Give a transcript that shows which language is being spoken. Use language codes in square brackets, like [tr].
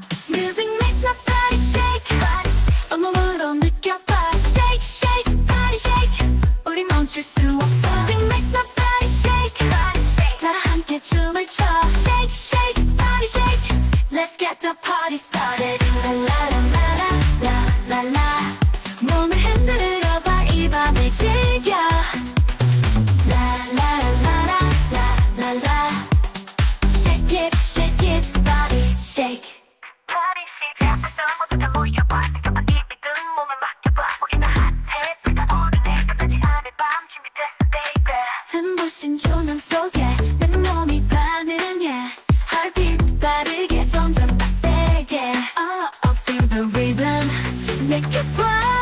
[en] Music makes my body shake [ko] 온몸으로 느껴봐 [en] Shake shake body shake [ko] 우리 멈출 수 없어 [en] Music makes my body shake [ko] 다 함께 춤을 춰 [en] Shake shake body shake Let's get the party started La la la la la la la [ko] 몸을 흔들어 봐 이 밤을 즐겨 [en] La la la la la la la Shake it body shake [ko] Party 시작했어 모두 다 모여봐 느껴봐 이 리듬 몸을 맡겨봐 우리는 핫해 불타오르네 끝나지 않을 밤 준비됐어 baby 눈부신 조명 속에 내 몸이 반응해 Heartbeat 빠르게 점점 더 세게 [en] Oh I feel the rhythm [ko] 느껴봐